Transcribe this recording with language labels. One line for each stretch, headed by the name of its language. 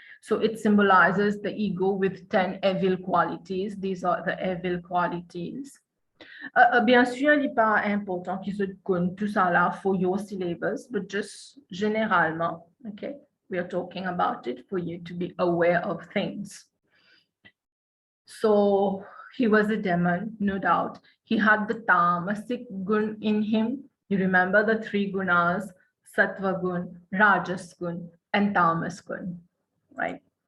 English: So it symbolizes the ego with 10 evil qualities. These are the evil qualities.
French: Bien sûr, il n'est pas important qu'ils se connaissent tout ça là
English: for your syllabus, but just
French: généralement, okay?
English: We are talking about it for you to be aware of things. So he was a demon, no doubt. He had the tamasic gun in him. You remember the 3 gunas, sattva gun, rajas gun, and tamas gun, right?